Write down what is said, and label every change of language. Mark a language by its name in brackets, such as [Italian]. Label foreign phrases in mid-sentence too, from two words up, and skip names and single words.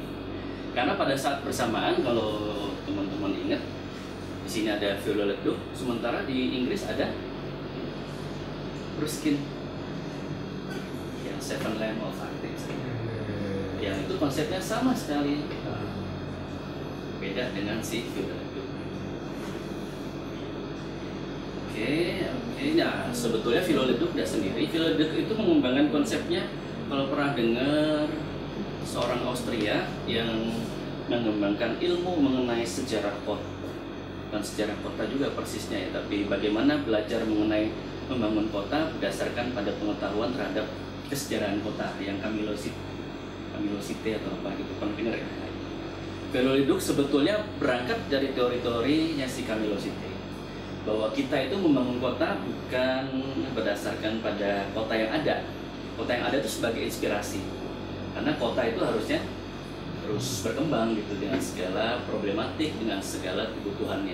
[Indonesian] Karena pada saat bersamaan, kalau teman-teman ingat, di sini ada Viollet-le-Duc, sementara di Inggris ada Ruskin yang Seven Lamps of Arctic, yang itu konsepnya sama sekali beda dengan si Viollet-le-Duc. Oke, nah sebetulnya Viollet-le-Duc tidak sendiri. Viollet-le-Duc itu mengembangkan konsepnya, kalau pernah dengar seorang Austria yang mengembangkan ilmu mengenai sejarah kota, dan sejarah kota juga persisnya ya, tapi bagaimana belajar mengenai membangun kota berdasarkan pada pengetahuan terhadap kesejarahan kota yang Camillosite atau apa gitu, pernah dengar ya? Viollet-le-Duc sebetulnya berangkat dari teori-teorinya si Camillosite, bahwa kita itu membangun kota bukan berdasarkan pada kota yang ada. Kota yang ada itu sebagai inspirasi, karena kota itu harusnya terus berkembang gitu dengan segala problematik, dengan segala kebutuhannya.